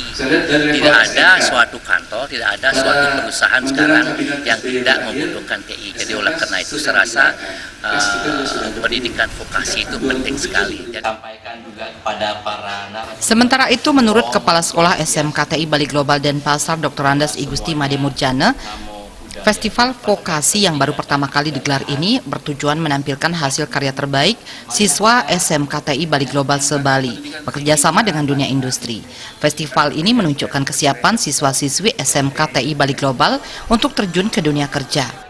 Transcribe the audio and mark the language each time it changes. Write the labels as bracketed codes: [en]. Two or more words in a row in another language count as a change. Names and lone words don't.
[id] Tidak ada suatu kantor, tidak ada suatu perusahaan sekarang yang tidak membutuhkan TI. Jadi oleh karena itu saya rasa pendidikan vokasi itu penting sekali. Sementara itu menurut Kepala Sekolah SMKTI Bali Global Denpasar Dr. Andes Igusti Made Murjana, Festival Vokasi yang baru pertama kali digelar ini bertujuan menampilkan hasil karya terbaik siswa SMKTI Bali Global se-Bali bekerja sama dengan dunia industri. Festival ini menunjukkan kesiapan siswa-siswi SMKTI Bali Global untuk terjun ke dunia kerja.